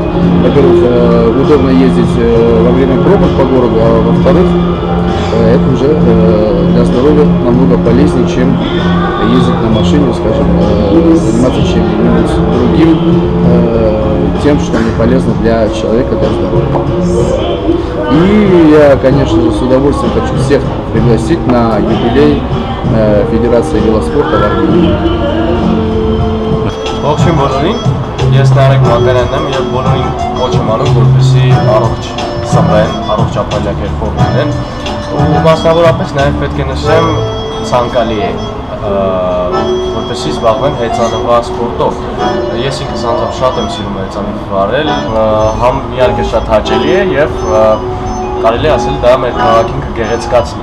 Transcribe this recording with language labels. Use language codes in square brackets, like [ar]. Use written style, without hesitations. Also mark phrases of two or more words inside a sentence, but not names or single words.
[ru] Во-первых, удобно ездить во время пробок по городу, а во-вторых, это уже для здоровья намного полезнее, чем ездить на машине, скажем, заниматься чем-нибудь другим, тем, что не полезно для человека, для здоровья. И я, конечно же, с удовольствием хочу всех пригласить на юбилей Федерации велоспорта в Армении. [hy] Ողջույն բոլորին, ես Նարեկ Մակարյանն եմ և բոլորին կոչ եմ անում, որպեսզի առողջ սնվեն, առողջ ապրելակերպով լինեն, ու մասնավորապես նաև պետք է նշեմ ցանկալի է, որպեսզի զբաղվեն հեծանվա սպորտով։ Ես ինքս անձամբ շատ եմ սիրում հեծանիվ վարել, համ իհարկե շատ հաճելի է և կարելի է ասել դա մեր քաղաքին կգեղեցկացնի։